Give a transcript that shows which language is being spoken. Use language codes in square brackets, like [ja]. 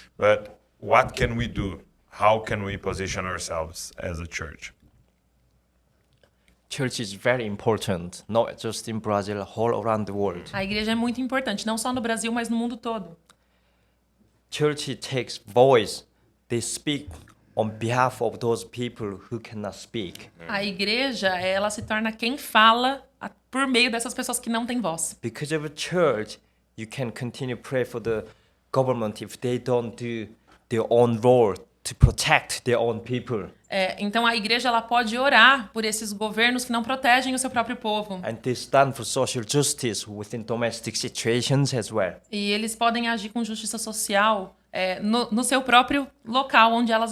[en] But what can we do? How can we position ourselves as a church? Church is very important, not just in Brazil, all around the world. [pt] A igreja é muito importante, não só no Brasil, mas no mundo todo. [en] Church takes voice. They speak on behalf of those people who cannot speak. [pt] A igreja, ela se torna quem fala por meio dessas pessoas que não têm voz. [en] Because of a church, you can continue pray for the government if they don't do their own role to protect their own people. [pt] Então a igreja ela pode orar por esses governos que não protegem o seu próprio povo. [en] And they stand for social justice within domestic situations as well. [pt] E eles podem agir com justiça social no seu próprio local onde elas